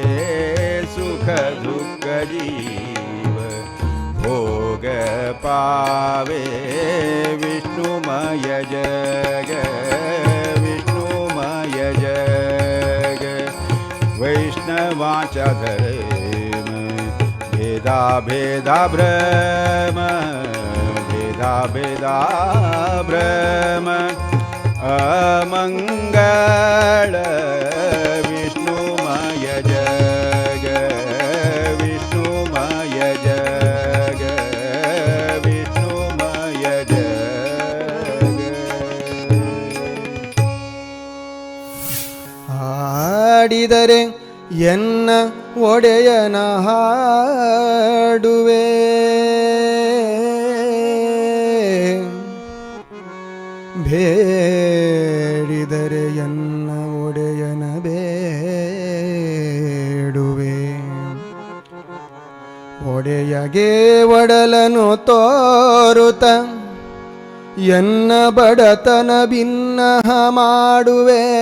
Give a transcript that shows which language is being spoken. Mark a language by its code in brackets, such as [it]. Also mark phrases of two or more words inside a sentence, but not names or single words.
[mr] सुख दुःख जीव भोग पावे विष्णुमय जग विष्णुमय जग वैष्णवांचा धर्म भेदा भेदा भ्रम भेदा भेदा भ्रम अमंगळ विष्णुमय जग विष्णुमय जग विष्णुमय जग [kn] ಹಾಡಿದರೆ ಎನ್ನ ಒಡೆಯನ ಹಾಡುವೆ ಬೇಡಿದರೆ ಎನ್ನ ಒಡೆಯನ ಬೇಡುವೆ ಒಡೆಯಗೆ ಒಡಲನು ತೋರುತ ಎನ್ನ ಬಡತನ ಭಿನ್ನಹ ಮಾಡುವೆ